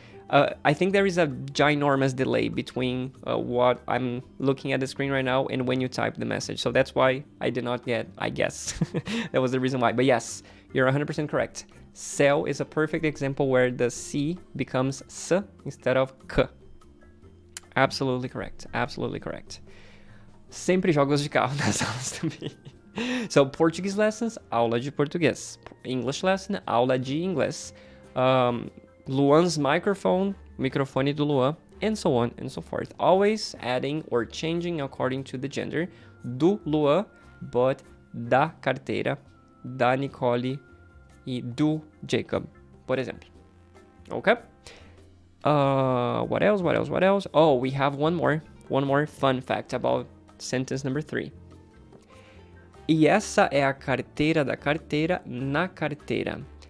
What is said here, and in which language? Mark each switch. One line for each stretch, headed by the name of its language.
English: I think there is a ginormous delay between what I'm looking at the screen right now and when you type the message. So that's why I did not get, I guess. That was the reason why. But yes, you're 100% correct. Céu is a perfect example where the C becomes S instead of K. Absolutely correct.
Portuguese: Sempre jogos de carro nas aulas também.
English: So, Portuguese lessons,
Portuguese: aula de português.
English: English lesson,
Portuguese: aula de inglês.
English: Luan's
Portuguese: microfone do Luan,
English: and so on and so forth. Always adding or changing according to the gender.
Portuguese: Do Luan, but da carteira, da Nicole e do Jacob, por exemplo. Okay?
English: What else? Oh, we have one more fun fact about sentence number 3.
Portuguese: E essa é a carteira da carteira na carteira.